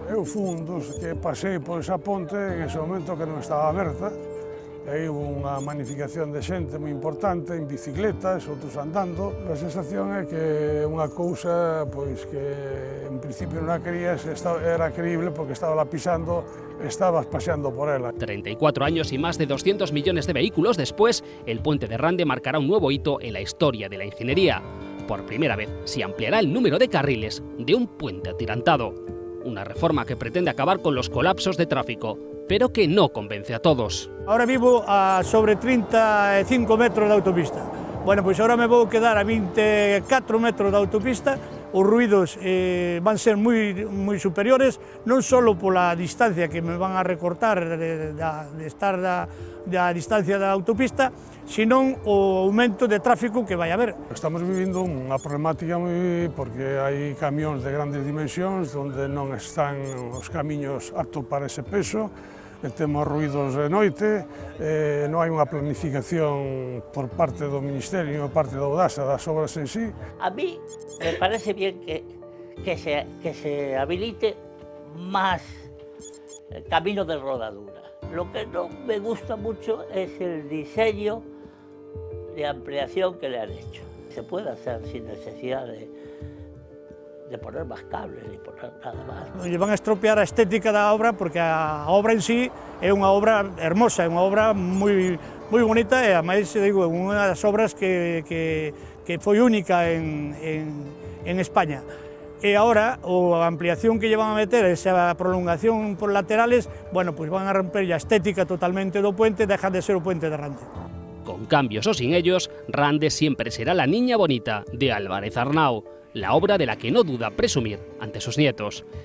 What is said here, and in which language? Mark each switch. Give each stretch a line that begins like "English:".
Galician: Eu fui un dos que pasei por esa ponte en ese momento que non estaba aberta. Aí hubo unha magnificación de xente moi importante, en bicicletas, outros andando. A sensación é que unha cousa pois, que en principio non a querías, era creíble porque estaba la pisando, estabas paseando por ela.
Spanish: 34 años y más de 200 millones de vehículos después, el puente de Rande marcará un nuevo hito en la historia de la ingeniería. Por primera vez se ampliará el número de carriles de un puente atirantado. Una reforma que pretende acabar con los colapsos de tráfico, pero que no convence a todos. Ahora vivo a sobre 35 metros de autopista.
Galician: Bueno, pois ahora me vou quedar a 24 metros de autopista. Os ruidos van ser moi superiores, non só pola distancia que me van a recortar de estar da distancia da autopista, senón o aumento de tráfico que vai haber. Estamos vivindo unha problemática porque hai camións de grandes dimensións onde non están os camiños aptos para ese peso, temos ruidos de noite, non hai unha planificación por parte do Ministerio, por parte da Audasa, das obras en sí.
Spanish: A mí me parece bien que se habilite más camino de rodadura. Lo que no me gusta mucho es el diseño de ampliación que le han hecho. Se puede hacer sin necesidad de poner más cables ni poner nada más.
Galician: Lle van a estropear a estética da obra porque a obra en sí é unha obra hermosa, é unha obra moi bonita e, ademais, digo, unha das obras que foi única en España. E agora, a ampliación que lle van a meter, esa prolongación por laterales, bueno, pues van a romper a estética totalmente do puente,
Spanish: deja de ser
Galician: o puente de Rande.
Spanish: Con cambios o sin ellos, Rande siempre será la niña bonita de Álvarez Arnau, la obra de la que no duda presumir ante sus nietos.